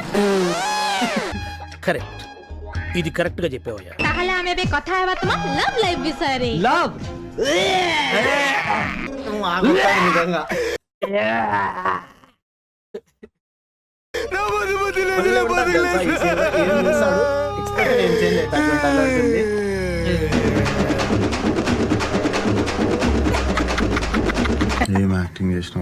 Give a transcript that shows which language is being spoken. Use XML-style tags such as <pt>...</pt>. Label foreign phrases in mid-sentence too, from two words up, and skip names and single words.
<te>కరెక్ట్, ఇది కరెక్ట్ గా చెప్పేవయ్యా.</te> <bn>তাহলে আমি</bn> <or>ଏବେ କଥା ହେବା ତମ</or> <en>love life</en> <or>ବିଷୟରେ।</or> <te>లవ్ నిజంగా ఏం యాక్టింగ్ చేసినావు?</te>